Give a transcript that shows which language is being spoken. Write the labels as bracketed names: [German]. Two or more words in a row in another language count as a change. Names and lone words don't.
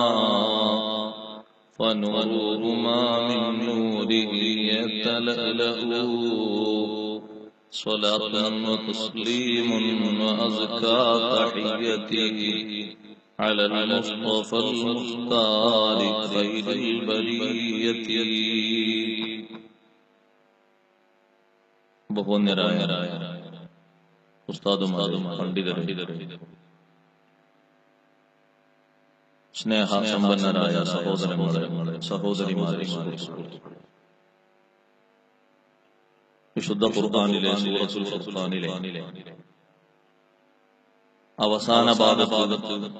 [Arabic] فنور ما من نوره يتلألأ صلاة وتسليم وأزكى تحيتي على المصطفى المختار خير البرية. [Malayalam] ബഹുവന്യരായ ഉസ്താദുമാരും പണ്ഡിതരും സ്നേഹസമ്പന്നരായ സഹോദരങ്ങളെ സഹോദരിമാരെ, വിശുദ്ധ ഖുർആനിലെ സൂറത്തുൽ ഫുർഖാനിലെ അവസാന ഭാഗത്ത്